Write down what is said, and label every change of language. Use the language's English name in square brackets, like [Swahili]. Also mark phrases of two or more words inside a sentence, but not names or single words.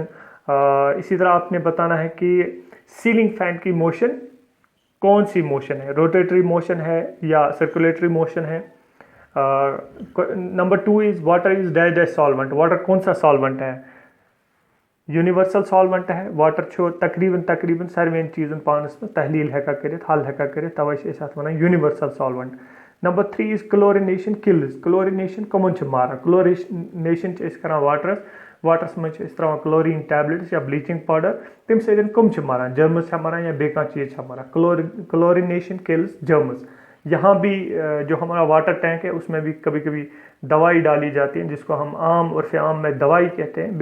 [Hindi] इसी तरह आपने बताना है कि [English] ceiling fan [Hindi] की मोशन कौन सी मोशन है, [English] rotatory motion [Hindi] है या [English] circulatory motion [Hindi] है। [English] number 2 is water is dash dash solvent. [Hindi] वाटर कौन सा सॉल्वेंट है। [English] universal solvent [Hindi] है। [Kashmiri] वाटर छो तकरीबन सारे चीज़न पानस में तहलील हेका करित, हल हेका करित, तवे वन [English] universal solvent. number 3 is chlorination kills. [Kashmiri] क्लोरिनेशन कमन मारा। क्लोरिनेशन करान वाटरस में त्रा [English] chlorine tablets [Kashmiri] या [English] bleaching powder, [Kashmiri] तम सम मारान, जर्मस मारान या बे चीज़ मारान। [English] chlorination kills germs. [Hindi] यहाँ भी जो हमारा वाटर टैंक है उसमें भी कभी कभी दवाई डाली जाती है जिसको हम आम उर्फ आम में दवाई कहते हैं।